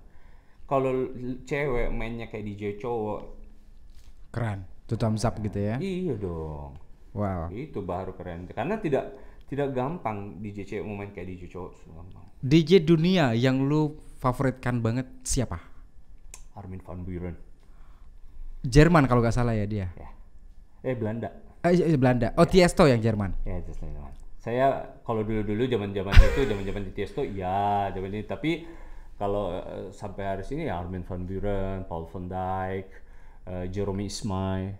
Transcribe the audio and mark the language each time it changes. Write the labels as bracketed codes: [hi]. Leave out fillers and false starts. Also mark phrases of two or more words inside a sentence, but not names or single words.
[id] Kalau cewek mainnya kayak DJ cowok, keren. Itu [en] thumbs up [id] gitu ya. iya dong. Wow. Itu baru keren. Karena tidak gampang DJ cewek mau main kayak DJ cowok. Gampang. DJ dunia yang lu favoritkan banget siapa? Armin van Buuren. Jerman kalau nggak salah ya dia. Ya. Belanda. Belanda. Oh, Tiesto yang Jerman. Ya, Jerman. Saya kalau dulu zaman di Tiesto, ya zaman ini. Tapi kalau sampai hari ini ya Armin van Buuren, Paul van Dijk, Jerome Isma-Ae.